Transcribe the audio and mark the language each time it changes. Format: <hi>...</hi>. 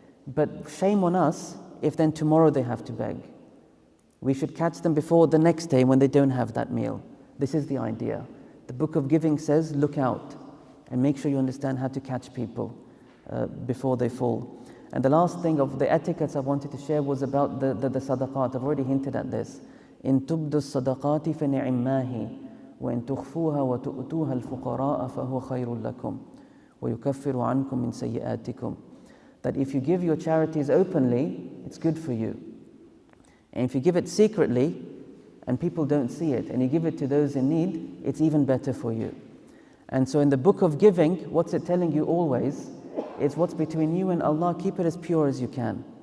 <en>But shame on us if then tomorrow they have to beg. We should catch them before the next day when they don't have that meal. This is the idea. The Book of Giving says, look out and make sure you understand how to catch people before they fall. And the last thing of the etiquettes I wanted to share was about the sadaqat. I've already hinted at this.</en> <ar>إن تبدوا الصدقات فنعماه وإن تخفوها وتؤتوها الفقراء فهو خير لكم ويكفر عنكم من سيئاتكم.</ar> <en>That if you give your charities openly, it's good for you. And if you give it secretly and people don't see it, and you give it to those in need, it's even better for you. And so in the Book of Giving, what's it telling you always? It's what's between you and Allah. Keep it as pure as you can.</en>